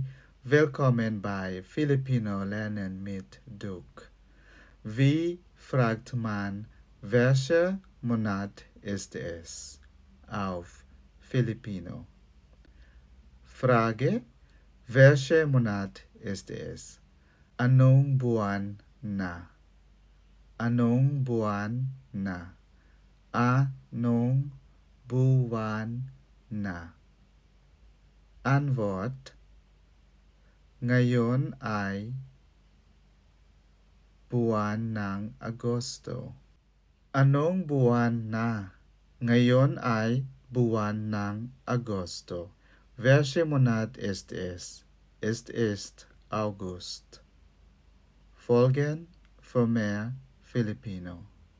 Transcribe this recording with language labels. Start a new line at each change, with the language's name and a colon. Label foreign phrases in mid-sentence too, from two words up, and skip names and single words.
German: Willkommen bei Filipino Lernen mit Duke. Wie fragt man, welcher Monat ist es auf Filipino? Frage: Welcher Monat ist es?
Filipino: Anong buwan na? Anong buwan na? Anong buwan na? Antwort: Ngayon ay buwan ng Agosto. Anong buwan na? Ngayon ay buwan ng Agosto.
German: Welcher Monat ist es? Es ist August. Folgen für mehr Filipino.